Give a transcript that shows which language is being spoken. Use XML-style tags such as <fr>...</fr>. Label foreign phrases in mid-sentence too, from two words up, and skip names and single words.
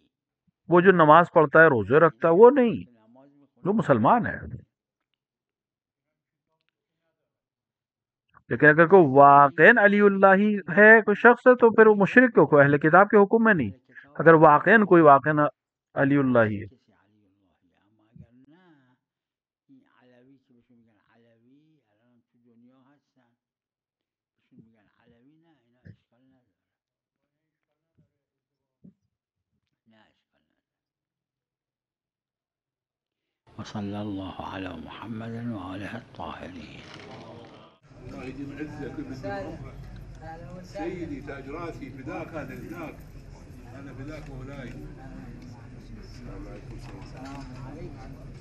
<ur>وہ جو نماز پڑھتا ہے روزے رکھتا ہے وہ نہیں، وہ مسلمان ہے. لیکن اگر کوئی واقعا علی اللہ ہی ہے کوئی شخص ہے تو پھر وہ مشرک کو کوئی اہل کتاب کے حکم میں نہیں. اگر واقعا کوئی واقعا علی اللہ ہی ہے.</ur> <fa>کسی علی اللہ اما اگر نه این علوی که بهشون میگن علوی الان تو دنیا هستن بهشون میگن علوی نه اینا اشکال نداره. نه اشکال نداره.</fa> <ar>وصلى الله على محمد وآله الطاهرين. الله يديم عزك ويديم سيدي تاج راسي فداك هذا فداك انا فداك مولاي. السلام عليكم. السلام عليكم.</ar>